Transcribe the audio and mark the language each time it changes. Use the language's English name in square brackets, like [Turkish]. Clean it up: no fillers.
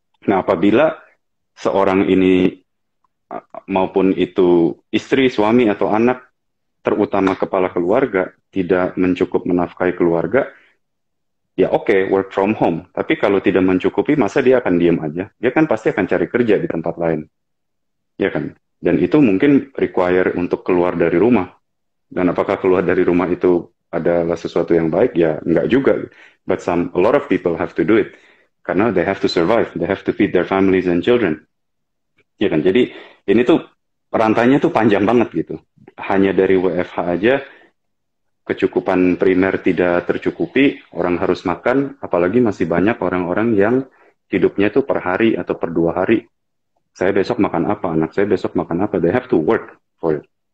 [Indonesian] Nah, apabila seorang ini maupun itu istri, suami, atau anak, terutama kepala keluarga, tidak mencukup menafkahi keluarga, ya oke, [English] work from home. [Indonesian] Tapi kalau tidak mencukupi, masa dia akan diam aja? Dia kan pasti akan cari kerja di tempat lain. Ya kan? Dan itu mungkin require untuk keluar dari rumah. Dan apakah keluar dari rumah itu adalah sesuatu yang baik? Ya, enggak juga. [English] But a lot of people have to do it. [Indonesian] Karena [English] they have to survive. They have to feed their families and children. [Indonesian] Ya kan, jadi ini tuh rantainya tuh panjang banget gitu. Hanya dari WFH aja kecukupan primer tidak tercukupi, orang harus makan, apalagi masih banyak orang-orang yang hidupnya tuh per hari atau per 2 hari. Saya besok makan apa, anak saya besok makan apa, [English] they have to work for it.